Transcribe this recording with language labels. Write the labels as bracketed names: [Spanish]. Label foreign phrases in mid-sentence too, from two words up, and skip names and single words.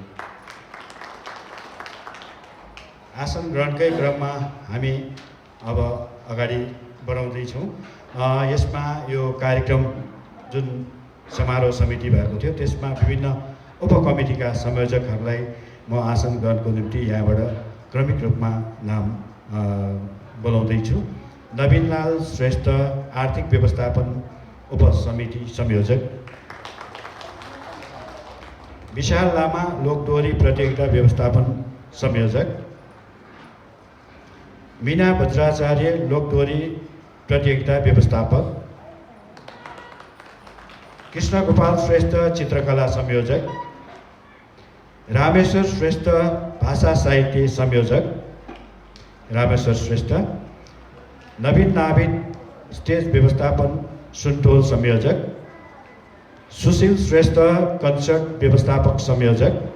[Nepali] आसन ग्रहणकै क्रममा हामी अब अगाडि बढाउँदैछौँ। यसमा यो कार्यक्रम जुन समारोह समिति भएको थियो त्यसमा विभिन्न उपकमिटीका संयोजकहरूलाई म आसन ग्रहणको निम्ति यहाँबाट क्रमिक रूपमा नाम बोलाउँदैछु। नवीनलाल श्रेष्ठ आर्थिक व्यवस्थापन उपसमिति संयोजक, विशाल लामा लोकदोहोरी प्रतियोगिता व्यवस्थापन संयोजक, मीना वज्राचार्य लोकदोहोरी प्रतियोगिता व्यवस्थापक, कृष्ण गोपाल श्रेष्ठ चित्रकला संयोजक, रामेश्वर श्रेष्ठ भाषा साहित्य संयोजक, रामेश्वर श्रेष्ठ, नवीन नाभिद स्टेज व्यवस्थापन सुनटोल संयोजक, सुशील श्रेष्ठ कन्सर्ट व्यवस्थापक संयोजक,